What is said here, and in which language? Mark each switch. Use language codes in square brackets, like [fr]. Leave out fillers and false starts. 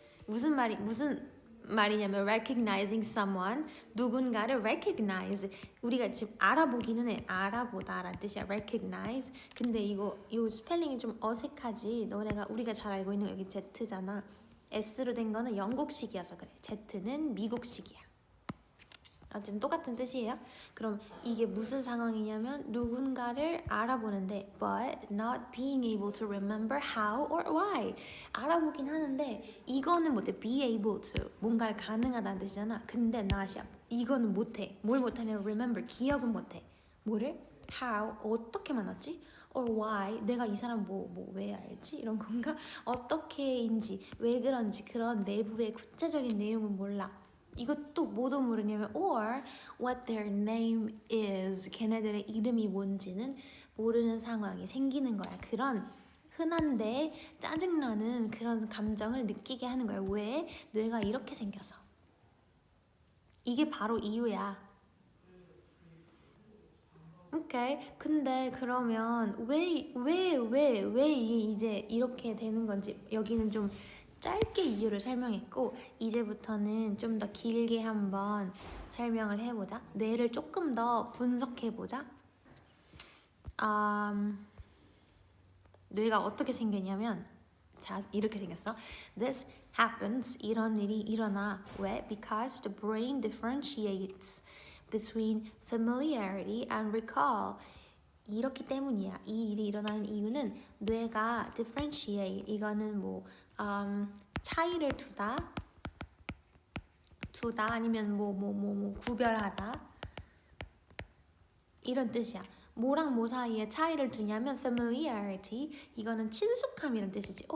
[ko] 무슨 말이냐면 [en] recognizing someone, [ko] 누군가를 recognize. 우리가 지금 알아보기는 해. 알아보다라는 뜻이야. recognize. 근데 이 스펠링이 좀 어색하지. 우리가 잘 알고 있는 여기 Z잖아. S로 된 거는 영국식이어서 그래. Z는 미국식이야. 어쨌든 똑같은 뜻이에요. 그럼 이게 무슨 상황이냐면 누군가를 알아보는데 [en] but not being able to remember how or why. [ko] 알아보긴 하는데 이거는 못해. [en] be able to. [ko] 뭔가를 가능하다는 뜻이잖아. 근데 not이야. 이거는 못해. 뭘 못하냐면 remember. 기억은 못해. 뭐를? how. 어떻게 만났지? or why. 내가 이 사람 왜 알지? 이런 건가? 어떻게인지, 왜 그런지 그런 내부의 구체적인 내용은 몰라. 이것도 뭐도 모르냐면 [en] or what their name is. [ko] 걔네들의 이름이 뭔지는 모르는 상황이 생기는 거야. 그런 흔한데 짜증나는 그런 감정을 느끼게 하는 거야. 왜? 뇌가 이렇게 생겨서. 이게 바로 이유야. 오케이. 근데 그러면 왜 이제 이렇게 되는 건지 여기는 좀 짧게 이유를 설명했고 이제부터는 좀 더 길게 한번 설명을 해보자. 뇌를 조금 더 분석해보자. 뇌가 어떻게 생겼냐면 자, 이렇게 생겼어. [en] This happens. [ko] 이런 일이 일어나. 왜? [en] Because the brain differentiates between familiarity and recall. [ko] 이렇기 때문이야. 이 일이 일어나는 이유는 뇌가 differentiate, 이거는 뭐 차이를 두다 아니면 뭐 구별하다 이런 뜻이야. 뭐랑 뭐 사이에 차이를 두냐면 familiarity, 이거는 친숙함이란 뜻이지.